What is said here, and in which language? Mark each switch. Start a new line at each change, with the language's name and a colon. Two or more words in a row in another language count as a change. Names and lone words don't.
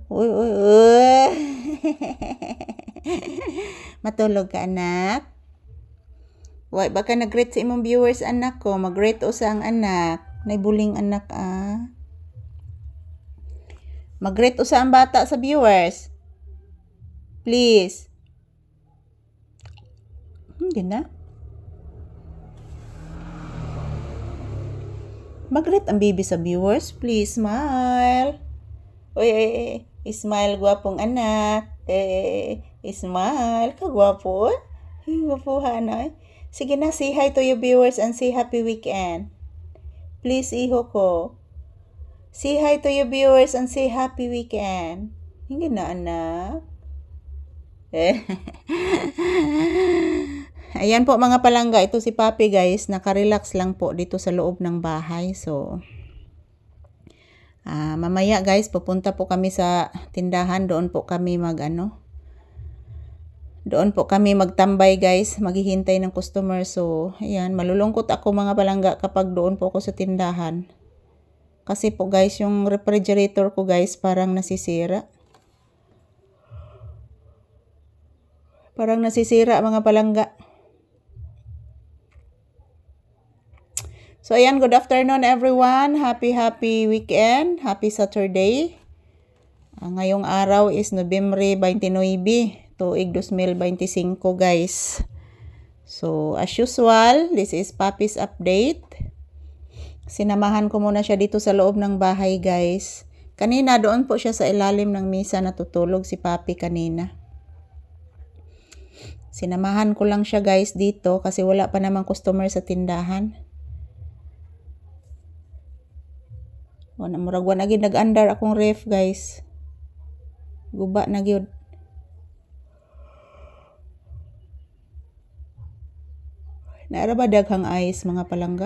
Filipino: Uy. Matulog ka anak.
Cebuano: Why baka nag-greet sa imong viewers anak ko, mag-greet o sa ang anak. Naibuling anak Mag-greet o sa ang bata sa viewers. Please.
Filipino: Hindi na. Mag-greet ang baby sa viewers.
English: Please, smile.
Filipino: Uy, smile, gwapong anak.
Cebuano: Smile. Kagwapo. Gwapuhan na. Sige na,
English: say hi to your viewers and say happy weekend.
Cebuano: Please, iho ko.
English: Say hi to your viewers and say happy weekend.
Filipino: Hindi na, anak. Ayan po mga palangga, ito si Papi guys, naka-relax lang po dito sa loob ng bahay. So, mamaya guys, pupunta po kami sa tindahan, doon po kami doon po kami magtambay guys, maghihintay ng customer. So, ayan, malulungkot ako mga palangga kapag doon po ako sa tindahan. Kasi po guys, yung refrigerator ko guys, parang nasisira. Parang nasisira mga palangga. So, ayan,
English: good afternoon everyone. Happy weekend. Happy Saturday.
Filipino: Ngayong araw is Nobyembre 29, tuig 2025 guys.
English: So, as usual, this is Papi's update.
Filipino: Sinamahan ko muna siya dito sa loob ng bahay guys. Kanina doon po siya sa ilalim ng misa natutulog si Papi kanina. Sinamahan ko lang siya guys dito kasi wala pa namang customer sa tindahan.
Cebuano: Murag na gid nag-andar akong ref guys. Guba na gyud. Naara ba daghang ice mga palangga?